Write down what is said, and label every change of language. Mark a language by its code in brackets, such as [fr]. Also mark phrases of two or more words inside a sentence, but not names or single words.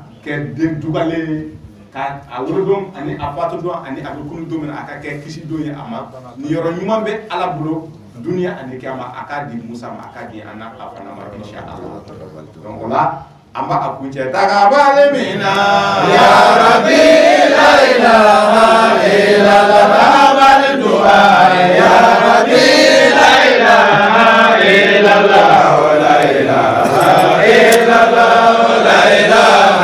[bm] kɛ den dugalen ka a wolodon ani a faatu don ani a bɛ kunu don min na a ka kɛ kisi don ye a ma ni yɔrɔ ɲuman bɛ Ala bolo duniya ani kiyama a k'a di Musa ma a k'a di an n'a a fana ma [ar] إن شاء الله [bm] donc o la an b'a a kuncɛ tagabali min na [ar] يا رب لا إله إلا الله [bm] tagabali du'a [ar] يا رب لا إله إلا الله لا إله إلا الله لا إله